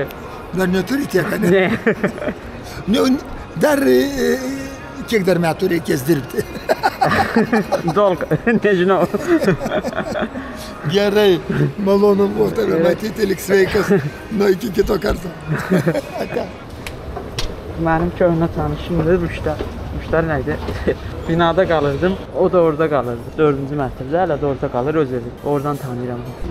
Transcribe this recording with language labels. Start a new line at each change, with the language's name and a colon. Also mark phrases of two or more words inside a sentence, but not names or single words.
Lithuanian: Dar neturi tiek, ne? Ne. Dar kiek dar metų reikės dirbti? Daug, nežinau. Gerai, malonu buvo tave matyti, lik sveikas. Nu, iki kito karto.
Azerbaijani: Benim köhnə tanışımdır müştər neydi? Binada qalırdım, o da orada qalırdı. 4-cü mərtəbədə, hələ də orada qalır, öz evi. Oradan tanıyıram.